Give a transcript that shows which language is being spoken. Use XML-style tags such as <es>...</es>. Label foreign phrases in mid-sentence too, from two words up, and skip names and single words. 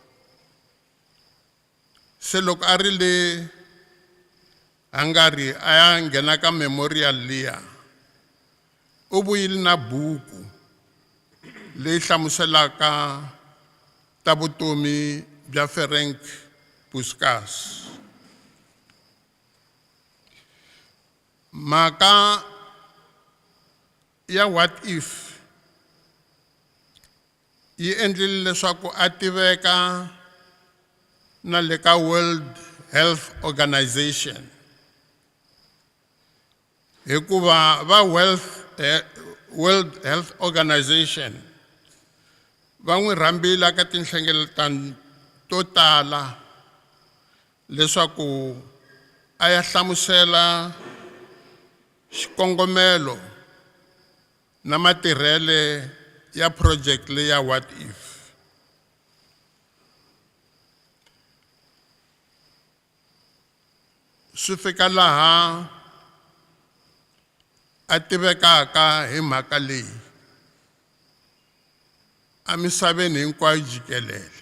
<ts>Se loko a ri le Hungary a ya nghena ka memorial liya, u vuyile na buku leyi hlamuselaka ta vutomi bya Ferenc Puskás. Mhaka ya what if yi endlile leswaku a tiveka na le ka World Health Organization, hikuva va World Health Organization va n'wi rhambile ka tinhlengeletano to tala leswaku a ya hlamusela xikongomelo na matirhele ya project leya what if. Swi fika laha a tivekaka hi mhaka leyi emisaveni hinkwayo jikelele.</ts>